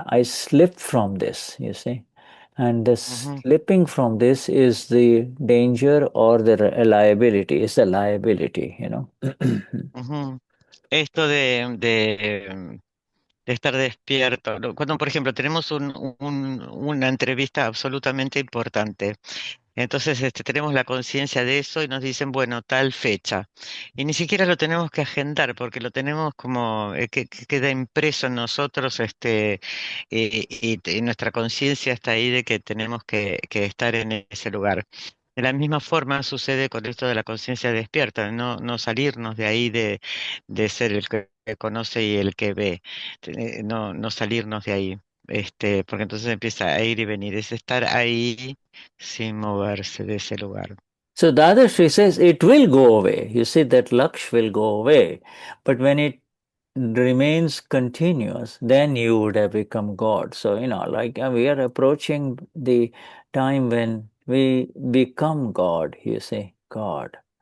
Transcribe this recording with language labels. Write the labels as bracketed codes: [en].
[en] I slip from this, you see. And the slipping from this is the danger or the liability. It's the liability, [es] Esto de estar despierto. Cuando, por ejemplo, tenemos una entrevista absolutamente importante, entonces tenemos la conciencia de eso y nos dicen, bueno, tal fecha. Y ni siquiera lo tenemos que agendar porque lo tenemos como que queda impreso en nosotros y nuestra conciencia está ahí de que tenemos que estar en ese lugar. De la misma forma sucede con esto de la conciencia despierta, no salirnos de ahí de ser el que conoce y el que ve, no salirnos de ahí, porque entonces empieza a ir y venir, es estar ahí sin moverse de ese lugar. [en] So Dadashri says it will go away. You see, that Laksh will go away. But when it remains continuous, then you would have become God. So, like we are approaching the time when we become God, you see, God.